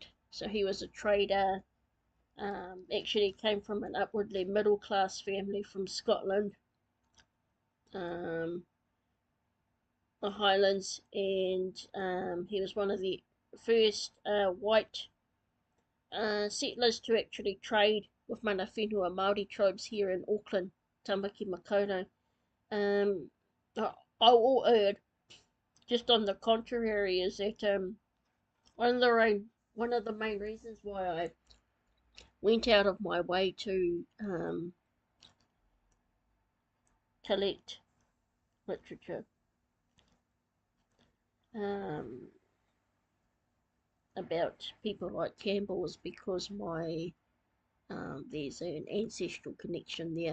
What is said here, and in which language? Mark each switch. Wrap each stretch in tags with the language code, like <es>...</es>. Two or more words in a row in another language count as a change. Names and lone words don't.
<en>So he was a trader, actually came from an upwardly middle class family from Scotland, the Highlands, and he was one of the first white settlers to actually trade with</en> <mi>mana whenua</mi> <en>Maori tribes here in Auckland, Tamaki Makaurau. I will add, just on the contrary, is that one of the main reasons why I went out of my way to collect literature about people like Campbell was because there's an ancestral connection there.</en>